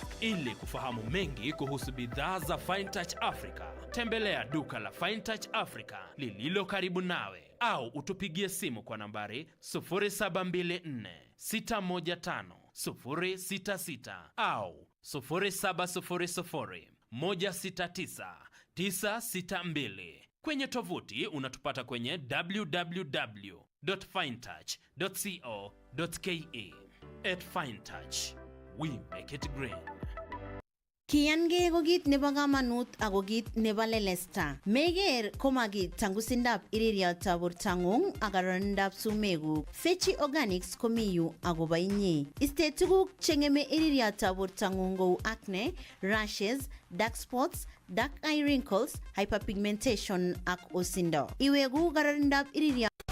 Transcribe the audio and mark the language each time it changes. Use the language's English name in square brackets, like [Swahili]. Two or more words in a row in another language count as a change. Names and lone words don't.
[Swahili] Ili kufahamu mengi kuhusu bidhaa za FineTouch Africa, tembelea duka la FineTouch Africa lililo karibu nawe au utupigie simu kwa nambari 0724 615 066 au 0700 169 962. Kwenye tovuti unatupata kwenye www.finetouch.co.ke. [English] At FineTouch, we make it green. [Kalenjin] Kiyange ko kit nebo kamanut ako kit nebo lelesta. Meger komagi tangusindap iririyotab bortangung ak kararindap sumeguk. Fechi Organics komiyu akobo inye. Iste tuguk chengeme iririyotab bortangung kou [English] acne, rashes, dark spots, dark eye wrinkles, [Kalenjin] hyperpigmentation ak osindo. Iwegu kararindap iririyotab